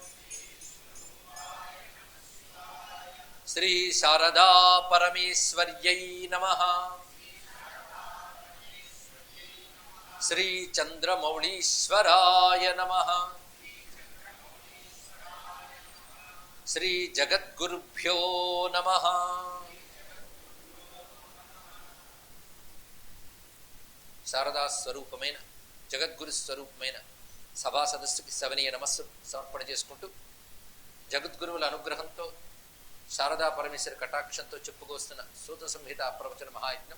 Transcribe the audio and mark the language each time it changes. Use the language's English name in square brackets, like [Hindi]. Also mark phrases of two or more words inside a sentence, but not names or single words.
[Sanskrit] श्री शारदा परमेश्वर्यै नमः। श्री चंद्रमौळीश्वराय नमः। श्री जगद्गुरुभ्यो नमः। [Telugu] శారదా స్వరూపమైన జగద్గురు స్వరూపమైన సభా సదస్సుకి సవనీయ నమస్సు సమర్పణ చేసుకుంటూ జగద్గురువుల అనుగ్రహంతో శారదా పరమేశ్వరి కటాక్షంతో చెప్పుకొస్తున్న సూత సంహిత ప్రవచన మహాయజ్ఞం.